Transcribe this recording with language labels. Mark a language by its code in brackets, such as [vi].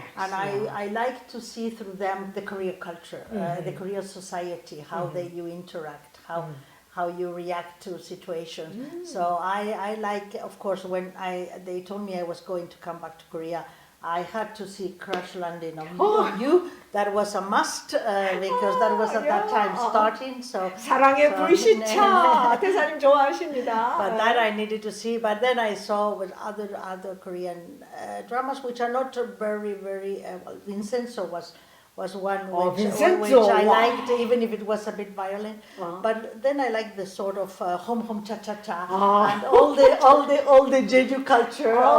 [en] And I like to see through them the Korean culture, the Korean society, how you interact, how you react to situations. So I like, of course, when they told me I was going to come back to Korea, I had to see Crash Landing on You. That was a must because that was at that time starting. So [ko] 사랑의 불시착 대사님 좋아하십니다. [en] But that I needed to see. But then I saw with other Korean dramas which are not very well. Vincenzo was one which I liked, even if it was a bit violent. But then I liked the sort of home cha cha cha and all the Jeju culture.